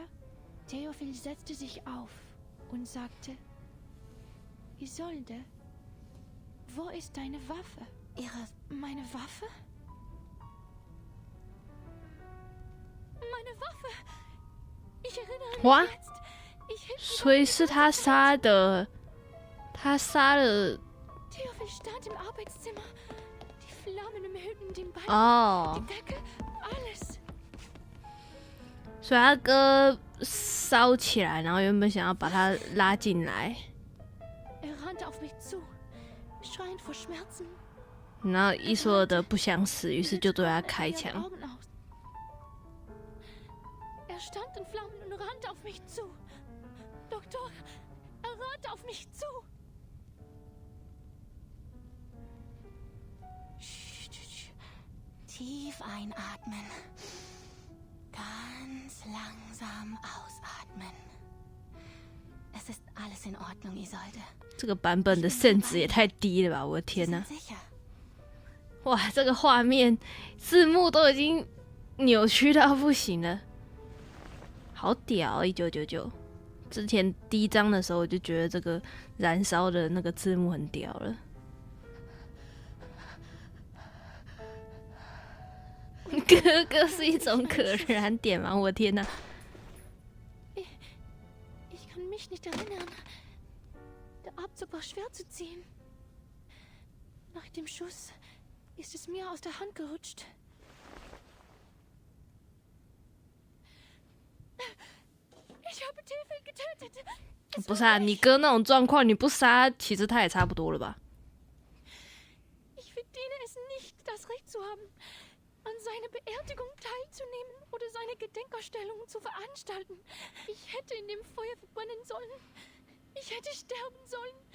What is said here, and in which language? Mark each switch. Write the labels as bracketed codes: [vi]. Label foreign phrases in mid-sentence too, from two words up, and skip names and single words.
[de] Theophil setzte sich auf und sagte: Isolde, wo ist deine Waffe? Meine Waffe? Meine Waffe! Ich erinnere mich jetzt. [zh] 所以是他杀的，他杀了。 [de] Theophil stand im Arbeitszimmer. Die Flammen umhüllten den Balken, die Decke, alles. [zh] 所以他哥烧起来，然后原本想要把他拉进来。 [de] Er rannte auf mich zu, schreiend vor Schmerzen. [zh] 然后伊索尔德不想死，于是就对他开枪。 [de] Er stand in Flammen und rannte auf mich zu. Doktor, er rannte auf mich zu. Tief einatmen. Ganz langsam ausatmen. Es ist alles in Ordnung, Isolde. [zh] 这个版本的甚值也太低了吧！我的天哪！哇，这个画面字幕都已经扭曲到不行了，好屌！1999，之前第一章的时候我就觉得这个燃烧的那个字幕很屌了。哥哥是一种可燃点吗？我天哪！ [de] Ich kann mich nicht erinnern. Der Abzug war schwer zu ziehen. Nach dem Schuss ist es mir aus der Hand gerutscht. Ich habe Theophil getötet. [zh] 不是啊，你哥那种状况，你不杀，其实他也差不多了吧？ [de] Ich verdiene es nicht, das Recht zu haben, an seiner Beerdigung teilzunehmen oder seine Gedenkausstellungen zu veranstalten. Ich hätte in dem Feuer verbrennen sollen. Ich hätte sterben sollen.